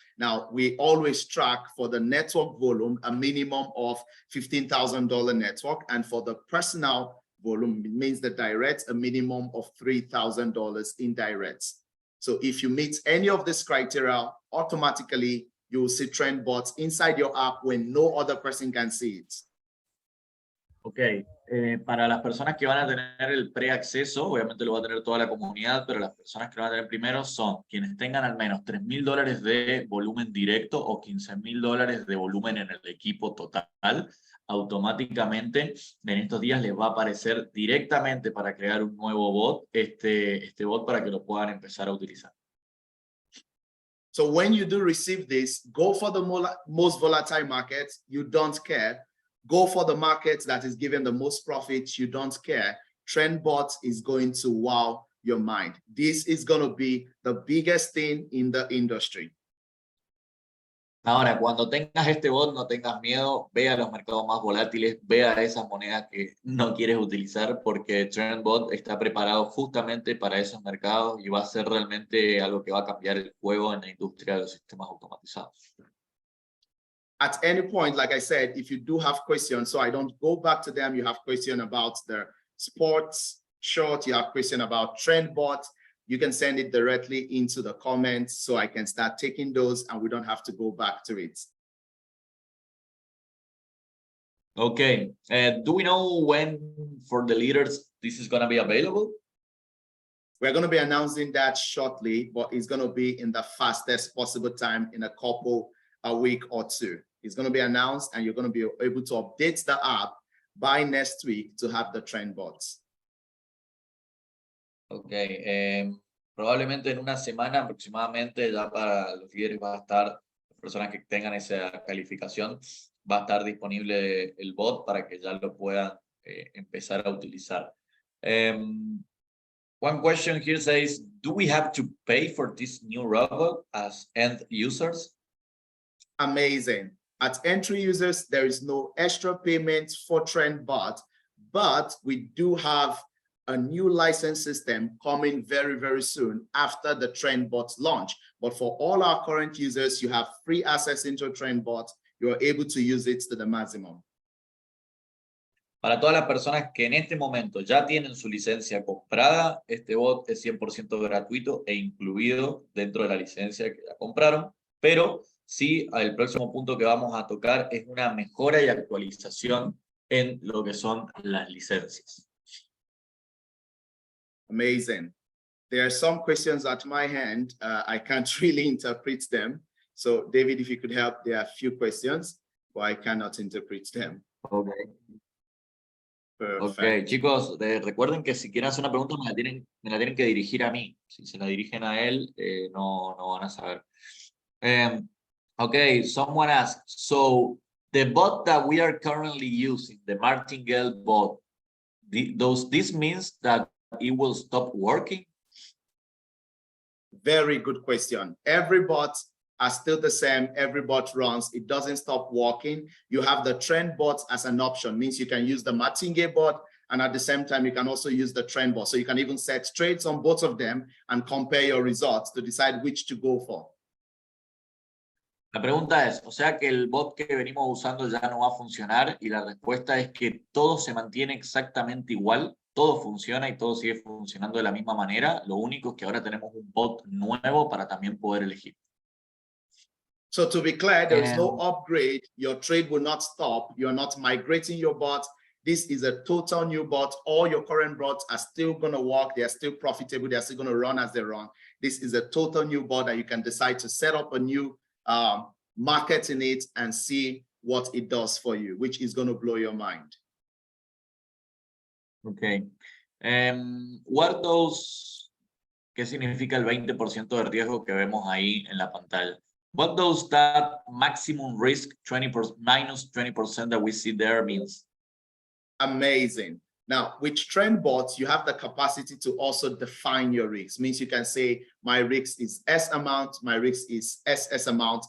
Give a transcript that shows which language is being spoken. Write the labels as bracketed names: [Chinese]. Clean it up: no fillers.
[English] Now, we always track for the network volume a minimum of $15,000 network, and for the personal volume, it means the direct, a minimum of $3,000 indirect. So if you meet any of these criteria, automatically you will see TrendBots inside your app when no other person can see it. [Spanish] Ok, para las personas que van a tener el preacceso, obviamente lo va a tener toda la comunidad, pero las personas que lo van a tener primero son quienes tengan al menos $3,000 de volumen directo o $15,000 de volumen en el equipo total. Automáticamente en estos días les va a aparecer directamente para crear un nuevo bot, este bot para que lo puedan empezar a utilizar. [English] So when you do receive this, go for the most volatile markets, you don't care. Go for the market that is giving the most profits, you don't care. TrendBot is going to wow your mind. This is going to be the biggest thing in the industry. [Spanish] Ahora, cuando tengas este bot, no tengas miedo, ve a los mercados más volátiles, ve a esas monedas que no quieres utilizar, porque TrendBot está preparado justamente para esos mercados y va a ser realmente algo que va a cambiar el juego en la industria de los sistemas automatizados. [English] At any point, like I said, if you do have questions, so I don't go back to them, you have question about the sports short, you have question about TrendBot, you can send it directly into the comments so I can start taking those and we don't have to go back to it. Okay, do we know when for the leaders this is going to be available? We're going to be announcing that shortly, but it's going to be in the fastest possible time in a week or two. It's going to be announced and you're going to be able to update the app by next week to have the TrendBots. Ok, probablemente en una semana aproximadamente ya para los líderes va a estar, las personas que tengan esa calificación, va a estar disponible el bot para que ya lo puedan empezar a utilizar. One question here says, do we have to pay for this new robot as end users? Amazing. At entry users, there is no extra payment for TrendBot, but we do have a new license system coming very, very soon after the TrendBot launch. But for all our current users, you have free access into TrendBot. You are able to use it to the maximum. [Spanish] Para todas las personas que en este momento ya tienen su licencia comprada, este bot es 100% gratuito e incluido dentro de la licencia que ya compraron, pero sí, el próximo punto que vamos a tocar es una mejora y actualización en lo que son las licencias. [English] Amazing. There are some questions at my hand. I can't really interpret them. So David, if you could help, there are a few questions, but I cannot interpret them. Okay. Perfect. [Spanish] Ok, chicos, recuerden que si quieren hacer una pregunta me la tienen que dirigir a mí. Si se la dirigen a él, no van a saber. [English] Okay, someone asked, so the bot that we are currently using, the Martingale bot, does this means that it will stop working? Very good question. Every bot are still the same. Every bot runs. It doesn't stop working. You have the trend bot as an option, means you can use the martingale bot, and at the same time, you can also use the trend bot. So you can even set trades on both of them and compare your results to decide which to go for. [Spanish] La pregunta es, o sea que el bot que venimos usando ya no va a funcionar, y la respuesta es que todo se mantiene exactamente igual, todo funciona y todo sigue funcionando de la misma manera, lo único es que ahora tenemos un bot nuevo para también poder elegir. [English] So to be clear, there is no upgrade. Your trade will not stop. You're not migrating your bot. This is a total new bot. All your current bots are still going to work. They are still profitable. They are still going to run as they run. This is a total new bot that you can decide to set up a new market in it and see what it does for you, which is going to blow your mind. Okay. What does, [Spanish] ¿qué significa el 20% de riesgo que vemos ahí en la pantalla? [English] What does that maximum risk 20% minus 20% that we see there means? Amazing. Now, with trend bots, you have the capacity to also define your risk. Means you can say, my risk is S amount, my risk is SS amount.